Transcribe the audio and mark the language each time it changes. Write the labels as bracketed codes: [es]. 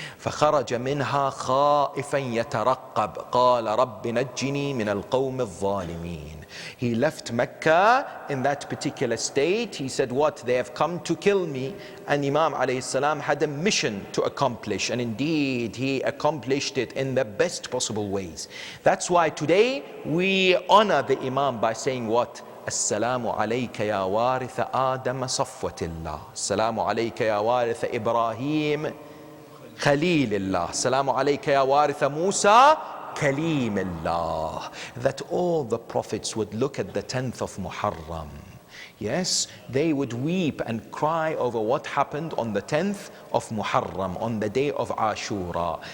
[ar] فخرج منها خائفا يترقب قال رب نجني من القوم الظالمين. [en] He left Mecca in that particular state. He said, what? They have come to kill me. And Imam alayhi salam had a mission to accomplish, and indeed he accomplished it in the best possible ways. That's why today we honor the Imam by saying what? [ar] السلام عليك يا وارث آدم صفوة الله. السلام عليك يا وارث إبراهيم خليل الله. السلام عليك يا وارث موسى كليم الله. [en] That all the prophets would look at the 10th of Muharram. Yes, they would weep and cry over what happened on the 10th of Muharram, on the day of Ashura.